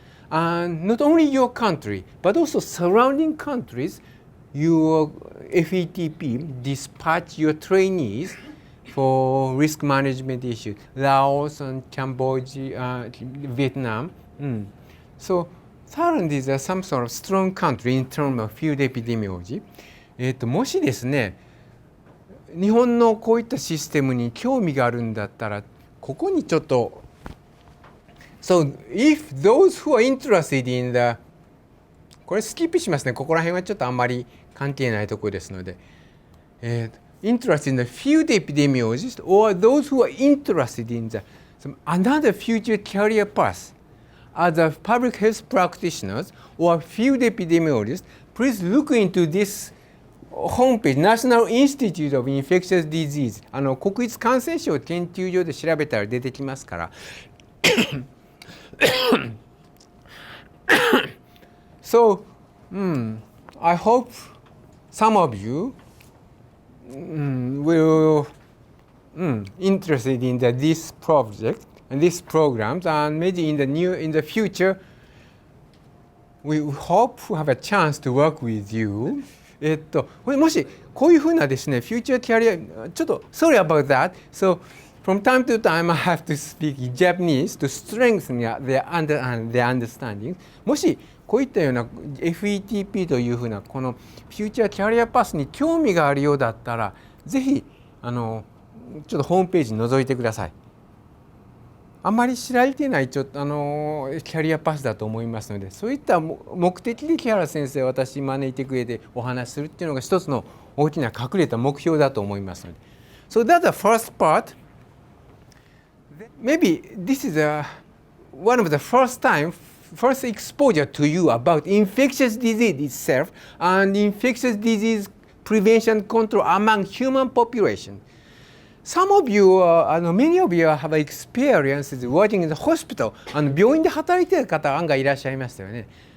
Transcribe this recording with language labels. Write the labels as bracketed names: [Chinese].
[English] And not only your country, but also surrounding countries, your FETP dispatch your trainees for risk management issues, Laos and Cambodia, Vietnam. So Thailand is some sort of strong country in terms of field epidemiology. [Japanese] もしですね、日本のこういったシステムに興味があるんだったら、ここにちょっと [English] So if those who are interested in the [Japanese] これスキップしますね。ここら辺はちょっとあんまり関係ないところですので、 [English] interested in the field epidemiologist or those who are interested in the some another future career path as a public health practitioners or field epidemiologists, please look into this homepage, National Institute of Infectious Disease。 [Japanese] 国立感染症研究所で調べたら出てきますから。 [English] So, I hope some of you will interested in this project and these programs, and maybe in the future, we hope to have a chance to work with you. [Japanese] もしこういうふうなですね、 [English] future career、 [Japanese] ちょっと [English] sorry about that. So from time to time, I have to speak Japanese to strengthen their understanding. [Japanese] もしこういったような FETP というふうなこのフューチャーキャリアパスに興味があるようだったら、ぜひちょっとホームページ覗いてください。あまり知られていないキャリアパスだと思いますので、そういった目的で木原先生を私に招いてくれてお話しするっていうのが一つの大きな隠れた目標だと思いますので。 [English] So that's the first part. Maybe this is one of the first exposure to you about infectious disease itself and infectious disease prevention control among human population. Some of you, many of you have experiences working in the hospital. [Japanese] 病院で働いている方案外いらっしゃいましたよね。